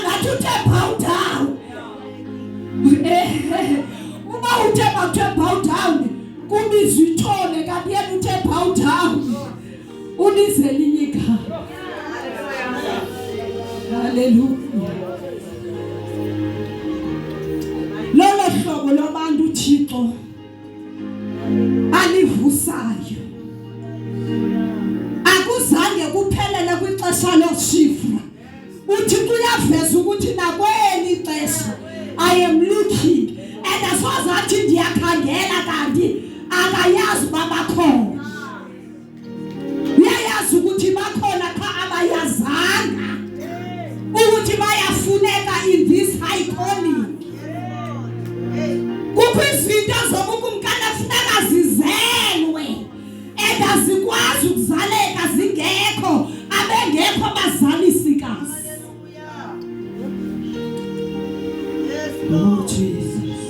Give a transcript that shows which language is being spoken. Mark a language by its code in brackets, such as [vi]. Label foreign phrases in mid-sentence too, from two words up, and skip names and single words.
[xh] uthe [en] bow down. [xh] Uma uthe [en] bow down, [xh] kubizwa ithole kanti yena uthe [en] bow down. [xh] Ubize elinye igama. Hallelujah. Lolo hlobo labantu uThixo alivusayo. Akuzange kuphelele kwixesha loShifra. UThixo uyaveza ukuthi nakweni ixesha [en] I am looking [xh] and asozathi ndiyakhangela kanti akayazi babakhona. Uyayazi ukuthi bakhona cha abayazanga ukuthi bayafuneka [en] in this high calling. [xh] Kukho izinto zobukumkani funeka zizelwe ezikwazi ukuzaleka zingekho abengekho abazalisikazi. [en] Oh Jesus.